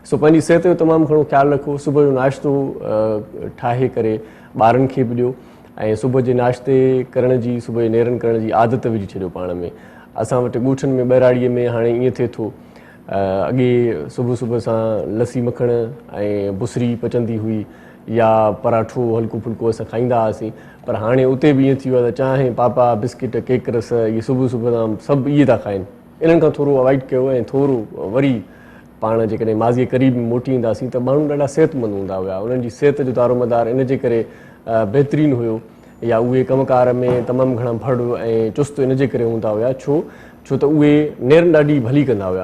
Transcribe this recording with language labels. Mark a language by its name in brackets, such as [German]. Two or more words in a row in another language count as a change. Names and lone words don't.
[Sindhi] सो पंहिंजी सिहत जो तमामु घणो ख़्यालु रखो। सुबुह जो नाश्तो ठाहे करे ॿारनि खे बि ॾियो ऐं सुबुह जे नाश्ते करण जी, सुबुह जो नेरनि करण जी आदत विझी छॾियो पाण में। असां वटि ॻोठनि में ॿहिराड़ीअ में हाणे ईअं थिए थो, अॻे सुबुह सां लसी मखण ऐं बुसरी पचंदी हुई या पराठो हल्को फुल्को असां खाईंदा हुआसीं। पर हाणे उते बि ईअं थी वियो आहे त चांहि पापा बिस्किट केक रस इहे सुबुह सां सभु इहे था खाइनि। इन्हनि खां थोरो अवॉइड कयो ऐं थोरो वरी पाण जेकॾहिं माज़ीअ क़रीब मोटी ईंदासीं त माण्हू ॾाढा सिहतमंद हूंदा हुआ, उन्हनि जी सिहत जो दारोमदार इन जे करे बहितरीनु हुयो या उहे कमकार में तमामु घणा भड़ ऐं चुस्त इन जे करे हूंदा हुआ छो त उहे नेरनि ॾाढी भली कंदा हुआ।